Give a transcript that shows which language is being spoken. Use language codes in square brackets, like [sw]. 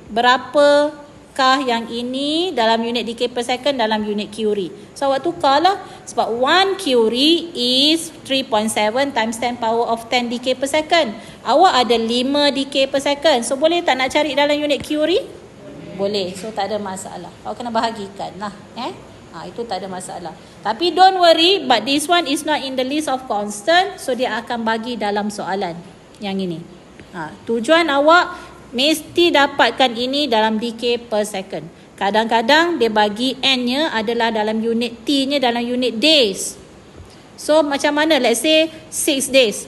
[ms] Berapakah yang ini dalam unit decay per second dalam unit Curie? So awak tukarlah. [en] Sebab 1 Curie is 3.7 times 10 power of 10 decay per second. [ms] Awak ada 5 decay per second. So boleh tak nak cari dalam unit Curie? Boleh. So tak ada masalah. Awak kena bahagikan lah. Itu tak ada masalah. Tapi [en] don't worry, but this one is not in the list of constant. [ms] So dia akan bagi dalam soalan yang ini. Tujuan awak mesti dapatkan ini dalam decay per second. Kadang-kadang dia bagi N-nya adalah dalam unit T-nya dalam unit days. So macam mana, [en] let's say 6 days.